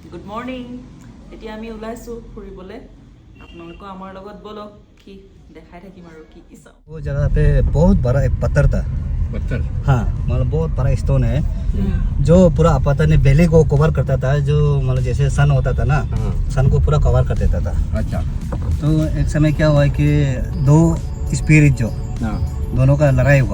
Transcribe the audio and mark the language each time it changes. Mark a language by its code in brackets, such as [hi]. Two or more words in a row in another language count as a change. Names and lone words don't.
[en] good morning. [as] এতিয়া আমি ওলাইছোঁ ফুৰিবলৈ। আপোনালোকৰ আমাৰ লগত বলক, কি দেখাই থাকিম আৰু কি কি চাওঁ। [hi] वो जगह पे बहुत बड़ा एक पत्थर था। पत्थर? हाँ, मतलब बहुत बड़ा स्टोन है जो पूरा पता नहीं वैली को कवर करता था। जो मतलब जैसे सन होता था ना, सन को पूरा कवर कर देता था। अच्छा। तो एक समय क्या हुआ कि दो स्पिरिट जो दोनों का लड़ाई हुआ